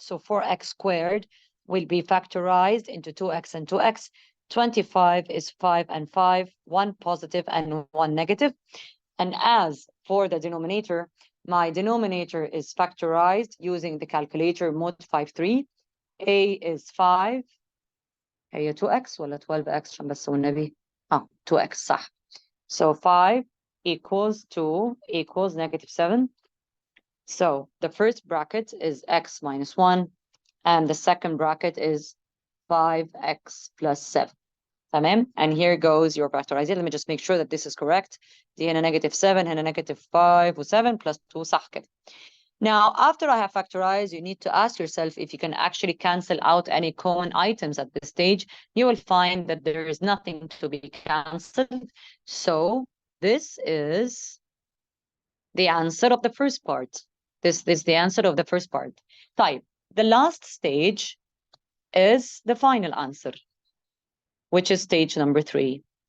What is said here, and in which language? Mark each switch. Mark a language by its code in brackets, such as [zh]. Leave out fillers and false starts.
[en] So 4x squared will be factorized into 2x and 2x. 25 is 5 and 5, 1 positive and 1 negative. And as for the denominator, my denominator is factorized using the calculator mod 53. A is 5. [ar] هي 2x ولا 12x عشان بس والنبي 2x صح. [en] So 5 equals 2 equals negative 7. So the first bracket is x minus 1, and the second bracket is 5x plus 7. [ar] تمام? [en] And here goes your factorization. Let me just make sure that this is correct. [ar] دي هنا negative 7, هنا negative 5 و7 plus 2 صح كده. [en] Now, after I have factorized, you need to ask yourself if you can actually cancel out any common items at this stage. You will find that there is nothing to be canceled. So this is the answer of the first part. This is the answer of the first part. طيب, the last stage is the final answer, which is stage number 3.